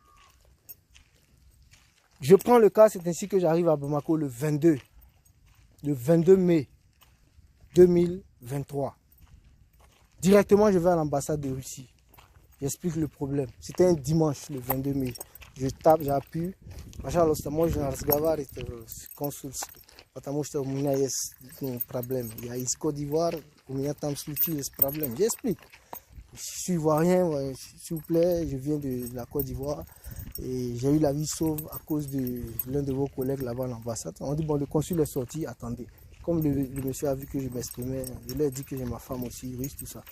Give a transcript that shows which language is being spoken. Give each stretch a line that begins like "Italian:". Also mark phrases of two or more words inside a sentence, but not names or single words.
French: Je prends le cas, c'est ainsi que j'arrive à Bamako le 22 mai 2023. Directement, je vais à l'ambassade de Russie. J'explique le problème. C'était un dimanche, le 22 mai. Je tape, j'appuie.
Russian: Pожалуйста, можно разговаривать с консульством, потому что у меня есть проблème. Я из Côte d'Ivoire, у меня там случились проблème. J'explique.
French: Je suis ivoirien, s'il vous plaît, je viens de la Côte d'Ivoire et j'ai eu la vie sauve à cause de l'un de vos collègues là-bas à l'ambassade. On dit, bon, le consul est sorti, attendez. Comme le monsieur a vu que je m'exprimais, je lui ai dit que j'ai ma femme aussi, russe, tout ça.